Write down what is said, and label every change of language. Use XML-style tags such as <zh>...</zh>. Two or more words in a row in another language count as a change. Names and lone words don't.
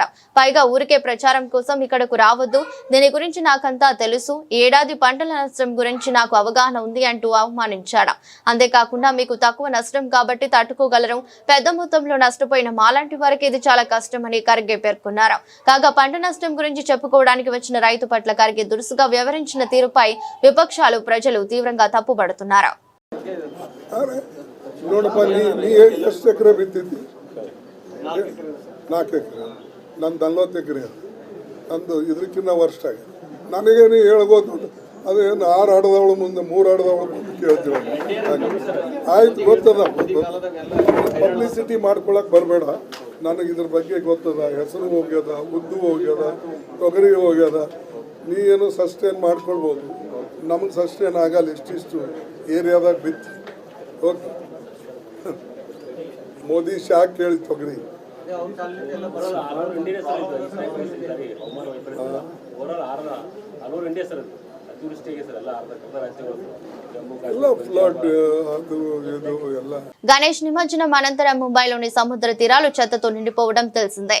<te>పైగా ఊరికే ప్రచారం కోసం ఇక్కడకు రావద్దు, దీని గురించి నాకంతా తెలుసు, ఏడాది పంటల నష్టం గురించి నాకు అవగాహన ఉంది అంటూ అవమానించాడు. అంతేకాకుండా మీకు తక్కువ నష్టం కాబట్టి తట్టుకోగలరు, పెద్ద మొత్తంలో నష్టపోయిన మాలాంటి వారికి ఇది చాలా కష్టమని ఖర్గే పేర్కొన్నారు. కాగా పంట నష్టం గురించి చెప్పుకోవడానికి వచ్చిన రైతు పట్ల ఖర్గే దురుసుగా వ్యవహరించిన తీరుపై విపక్షాలు, ప్రజలు తీవ్రంగా తప్పుపడుతున్నారు.</te> <kn>ಇದಕ್ಕಿಂತ ವರ್ಷ ನನಗೇನು ಹೇಳ್ಬೋದು, ಅದೇನು 6 ಆಡದವಳ ಮುಂದೆ 3 ಆಡದವಳ ಮುಂದೆ ಕೇಳ್ತೀವಿ. ಆಯ್ತು, ಗೊತ್ತದ, ಪಬ್ಲಿಸಿಟಿ ಮಾಡ್ಕೊಳಕ್ ಬರಬೇಡ. ನನಗೆ ಇದ್ರ ಬಗ್ಗೆ ಗೊತ್ತದ. ಹೆಸರು ಹೋಗ್ಯದ, ಉದ್ದು ಹೋಗ್ಯದ, ತೊಗರಿ ಹೋಗ್ಯದ. ನೀ ಏನು ಸಸ್ಟೇನ್ ಮಾಡ್ಕೊಳ್ಬೋದು, ನಮಗೆ ಸಸ್ಟೇನ್ ಆಗಲ್ಲ. ಇಷ್ಟಿಷ್ಟು ಏರಿಯಾದಾಗ ಬಿತ್ತಿ ಓಕೆ. ಮೋದಿ ಶಾಕ್ ಕೇಳಿ ತೊಗರಿ</kn> <te>గణేష్ నిమజ్జనం అనంతరం ముంబైలోని సముద్ర తీరాలు చెత్తతో నిండిపోవడం తెలిసిందే.</te>